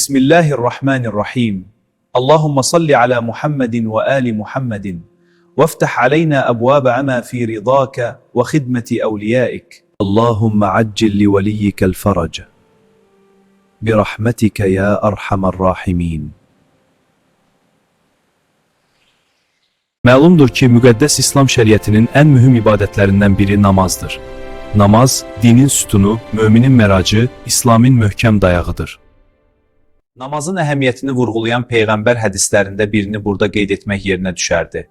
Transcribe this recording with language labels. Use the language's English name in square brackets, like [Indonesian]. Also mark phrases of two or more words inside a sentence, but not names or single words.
[Arabic] بسم الله الرحمن الرحيم اللهم صل على محمد وآل محمد. وافتح علينا أبواب أما في رضاك وخدمة أوليائك. اللهم عجل لوليك الفرج برحمتك يا أرحم الراحمين. [Azerbaijani] Məlumdur ki, müqəddəs İslam şəriətinin ən mühüm ibadətlərindən biri namazdır. Namaz, dinin sütunu, müminin məracı, İslamın möhkəm dayağıdır. Namazın əhəmiyyətini vurğulayan Peyğəmbər hədislərində birini burada qeyd etmək yerinə düşərdi.